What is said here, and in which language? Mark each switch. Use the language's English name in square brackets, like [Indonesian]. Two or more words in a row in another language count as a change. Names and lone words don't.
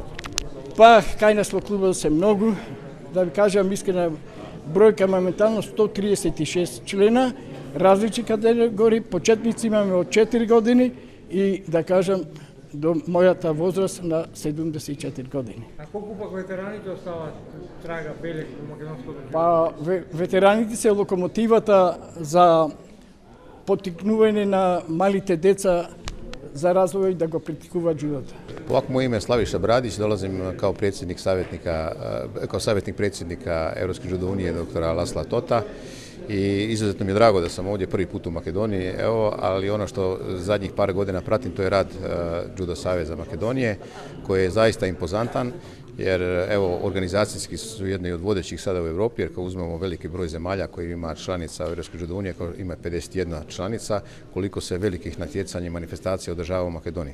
[Macedonian] Па, кај нас во клубот се многу, да ви кажам искрена бројка моментално 136 члена, различни категории, почетници имаме од 4 години и да кажам до мојата возраст на 74 години. А колку пак ветераните оставаат трага белек во македонското џудо? Па ветераните се локомотивата за поттикнување на малите деца за развој да го практикуваат џудото. [Croatian] Ovako, moje ime je Slaviša Bradić, dolazim kao savjetnik predsjednika Europske judo unije doktora Lasla Tota i izuzetno mi je drago da sam ovdje prvi put u Makedoniji, ali ono što zadnjih par godina pratim to je rad Judo Saveza Makedonije koji je zaista impozantan, jer organizacijski su jedni od vodećih sada u Europi, jer kao uzmemo veliki broj zemalja koji ima članica Europske judo unije, koja ima 51 članica, koliko se velikih natjecanja i manifestacija održava u Makedoniji.